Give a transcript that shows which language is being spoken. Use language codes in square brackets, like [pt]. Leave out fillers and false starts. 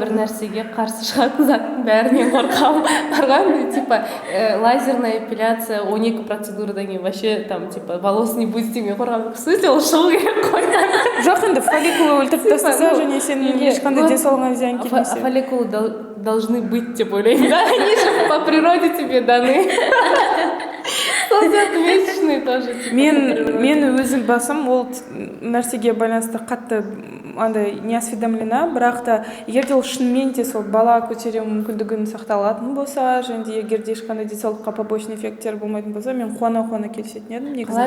[kk] Бір нәрсеге қарсы шығатын заттың бәрінен қорқамын. Типа [ru] лазерная эпиляция [kk] 12 процедурадан кейін [ru] вообще там типа волос не будет [kk] деген қорқамын. [ru] В смысле, [kk] ол шығу керек қой. Жоқ, енді фолликулы өлтіріп тастаса, және сен ешқандай денсаулығыңа зиян келмесе. [ru] Фолликулы должны быть, [kk] деп ойлаймын. [ru] Они же по природе тебе даны. [kk] Сол сияқты месячный тоже. Мен өзім басым ол нәрсеге байланысты қатты андай не осведомлена, бірақ та егер де ол шынымен де сол бала көтеру мүмкіндігін сақталатын болса, және де егер де ешқандай денсаулыққа побочный эффекттер болмайтын болса, мен қуана келісетін едім негізінде.